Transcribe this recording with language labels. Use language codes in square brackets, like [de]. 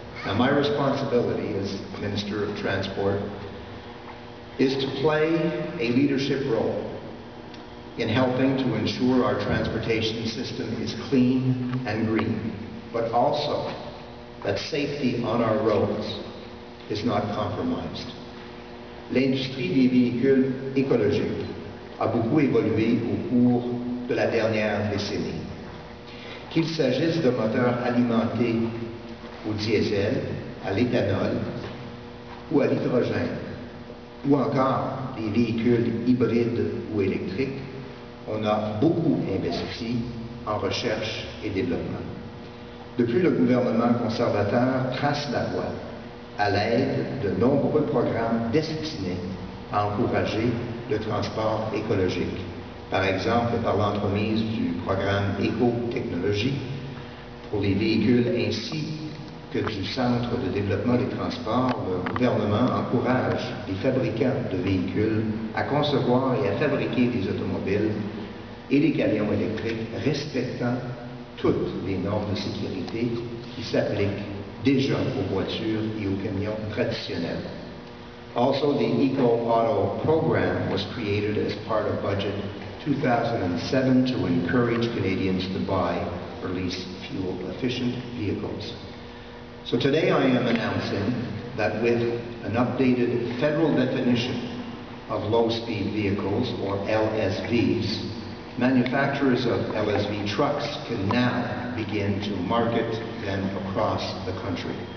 [en] Now, my responsibility as Minister of Transport is to play a leadership role in helping to ensure our transportation system is clean and green, but also that safety on our roads is not compromised. [fr] L'industrie des véhicules écologiques a beaucoup évolué au cours de la dernière décennie. Qu'il s'agisse de moteurs alimentés au diesel, à l'éthanol ou à l'hydrogène, ou encore des véhicules hybrides ou électriques, on a beaucoup investi en recherche et développement. Depuis, le gouvernement conservateur trace la voie à l'aide de nombreux programmes destinés à encourager le transport écologique. Par exemple, par l'entremise du programme éco-technologie pour les véhicules ainsi que du Centre de développement des transports, le gouvernement encourage les fabricants de véhicules à concevoir et à fabriquer des automobiles et des camions électriques respectant toutes les normes de sécurité qui s'appliquent déjà aux voitures et aux camions traditionnels. [en] Also, the Eco-Auto program was created as part of Budget 2007 to encourage Canadians to buy or lease fuel-efficient vehicles. So today I am announcing that with an updated federal definition of low-speed vehicles, or LSVs, manufacturers of LSV trucks can now begin to market them across the country.